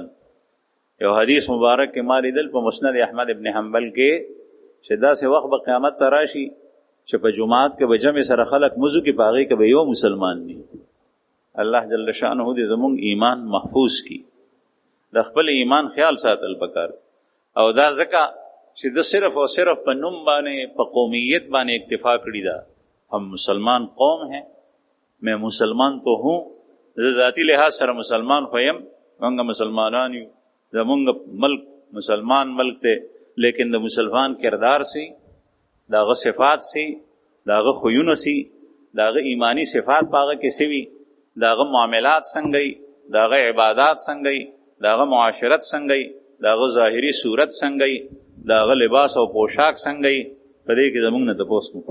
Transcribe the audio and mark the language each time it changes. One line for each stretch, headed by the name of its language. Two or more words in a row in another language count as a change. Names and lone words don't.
Pashto: یو حدیث مبارک کې ما لیدل په مسند احمد ابن حنبل کې چې داسې وخت به قیامت ته راشي چې په جماعت کې به جمع سره خلق مزو کې په هغې کې به یو مسلمان ني. الله جل شانه دې زمونږ ایمان محفوظ کړي، د خپل ایمان خیال ساتل پکار، او دا ځکه چې د صرف او صرف په نوم باندې په قومیت باندې اکتفا کړي ده.
Urdu: هم مسلمان قوم ہیں، میں مسلمان تو ہوں،
Pashto: زه ذاتی لحاظ سره مسلمان خو یم، موږ مسلمانان یو، زمونږ ملک مسلمان ملک دی، لیکن د مسلمان کردار سی، داغه صفات سی، داغه خویونه سی، داغه ایمانی صفات پاغه کې سوي، داغه معاملات څنګه، داغه عبادات څنګه، داغه معاشرت څنګه، داغه ظاهری صورت څنګه، داغه لباس او پوشاک څنګه، په دې کې زمونږ نه تپوس کوو.